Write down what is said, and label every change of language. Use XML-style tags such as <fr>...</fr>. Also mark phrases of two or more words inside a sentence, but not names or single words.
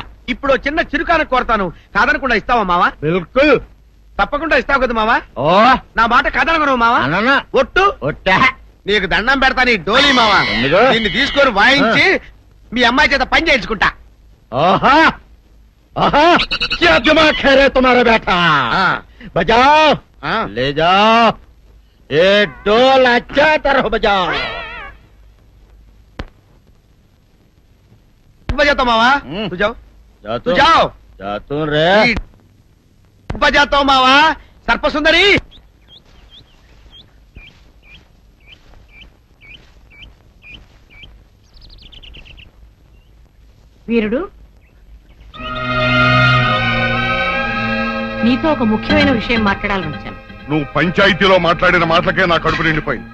<te>ఇప్పుడు చిన్న చిరుకాన కోరతాను, కాదనకుండా ఇస్తావా మావా? బిల్కుల్ తప్పకుండా ఇస్తావు కదా మావా? ఓ నా మాట కాదనగను మావా. అన్న ఒట్టు ఒట్టా నీకు దండం పెడతా నీ డోలీ మావా. ఎందుకు? దీన్ని తీసుకొని వాయించి మీ అమ్మాయి చేత పని చేయించుకుంటా. ఓహో ఓహో,</te> <hi>क्या दिमाग है रे तुम्हारा बेटा? बजाओ, ले जाओ ये डोल, अच्छा तरह बजाओ. बजाता मावा, तू जाओ, तू जाओ. जातू रे. बजाता हूँ मावा. सर्पसुंदरी</hi> <te>వీరుడు, నీతో ఒక ముఖ్యమైన విషయం మాట్లాడాలని వచ్చాను. నువ్వు పంచాయతీలో మాట్లాడిన మాటలకే నా కడుపు నిండిపోయింది.</te>